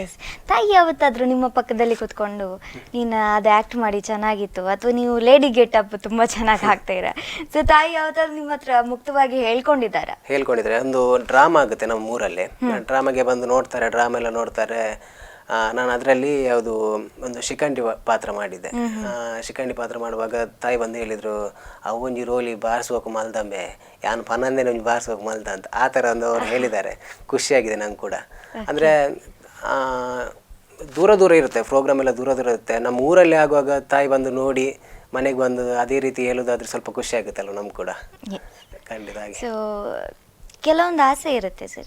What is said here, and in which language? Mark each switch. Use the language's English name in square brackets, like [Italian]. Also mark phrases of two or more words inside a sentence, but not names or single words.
[Kannada] ತಾಯಿ ಯಾವತ್ತಾದ್ರೂ ನಿಮ್ಮ ಪಕ್ಕದಲ್ಲಿ ಕೂತ್ಕೊಂಡು ನೀನು ಅದು ಆ್ಯಕ್ಟ್ ಮಾಡಿ ಚೆನ್ನಾಗಿತ್ತು, ಅಥವಾ ನೀವು ಲೇಡಿ ಗೆಟಪ್ ತುಂಬ ಚೆನ್ನಾಗಿ ಹಾಕ್ತೀರಾ, ಸೊ ತಾಯಿ ಯಾವತ್ತಾದ್ರೂ ನಿಮ್ಮ ಹತ್ರ ಮುಕ್ತವಾಗಿ ಹೇಳ್ಕೊಂಡಿದ್ದಾರೆ? ಒಂದು ಡ್ರಾಮಾ ಆಗುತ್ತೆ ನಮ್ಮ ಊರಲ್ಲಿ, ಡ್ರಾಮಾಗೆ ಬಂದು ನೋಡ್ತಾರೆ, ಡ್ರಾಮಾ ಎಲ್ಲ ನೋಡ್ತಾರೆ. ನಾನು ಅದರಲ್ಲಿ ಯಾವುದು ಒಂದು ಶಿಖಂಡಿ ಪಾತ್ರ ಮಾಡಿದ್ದೆ. ಶಿಖಂಡಿ ಪಾತ್ರ ಮಾಡುವಾಗ ತಾಯಿ ಬಂದು ಹೇಳಿದರು, [Tulu] ಅವೊಂಜಿ ರೋಲಿ ಬಾರಿಸುವಕ್ಕೆ ಮಲ್ದಂಬೆ, ಯಾನು ಪನ್ನಂದೇ ಒಂಜಿ ಬಾರಿಸುವಕ್ಕೆ ಮಲ್ದ ಅಂತ. [Kannada] ಆ ಥರ ಒಂದು ಅವ್ರು ಹೇಳಿದ್ದಾರೆ. ಖುಷಿಯಾಗಿದೆ ನಂಗೆ ಕೂಡ. ಅಂದರೆ ದೂರ ದೂರ ಇರುತ್ತೆ ಪ್ರೋಗ್ರಾಮ್ ಎಲ್ಲ, ದೂರ ದೂರ ಇರುತ್ತೆ. ನಮ್ಮ ಊರಲ್ಲಿ ಆಗುವಾಗ ತಾಯಿ ಬಂದು ನೋಡಿ ಮನೆಗೆ ಬಂದು ಅದೇ ರೀತಿ ಹೇಳೋದಾದ್ರೆ ಸ್ವಲ್ಪ ಖುಷಿ ಆಗುತ್ತಲ್ಲ ನಮ್ಗೆ ಕೂಡ. ಖಂಡಿತ. ಸೊ ಕೆಲವೊಂದು ಆಸೆ ಇರುತ್ತೆ ಸರ್.